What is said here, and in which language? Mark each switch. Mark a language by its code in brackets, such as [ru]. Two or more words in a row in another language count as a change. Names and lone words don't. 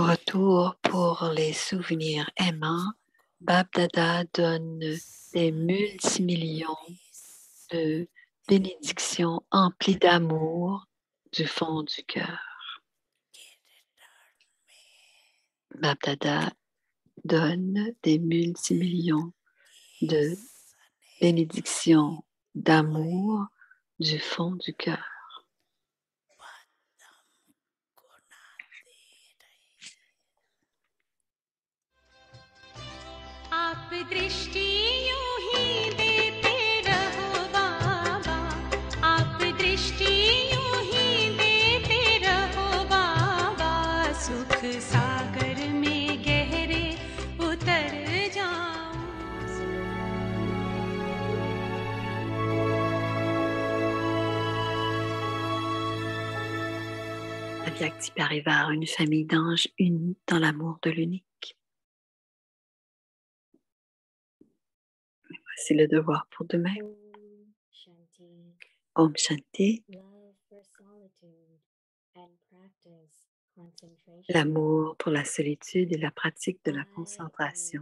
[fr] tour pour les souvenirs aimants. Bab Dada donne des multimillions de bénédictions emplies d'amour du fond du cœur. Bab Dada donne des multimillions de bénédictions d'amour du fond du cœur. [hi] आप दृष्टि यूं ही देते रहो बाबा, आप दृष्टि यूं ही देते रहो बाबा, सुख सागर में गहरे उतर जाऊं। [fr] Avyakti Parivar, une famille d'anges unis dans l'amour de l'unique. C'est le devoir pour demain. [hi] Om Shanti. [fr] L'amour pour la solitude et la pratique de la concentration.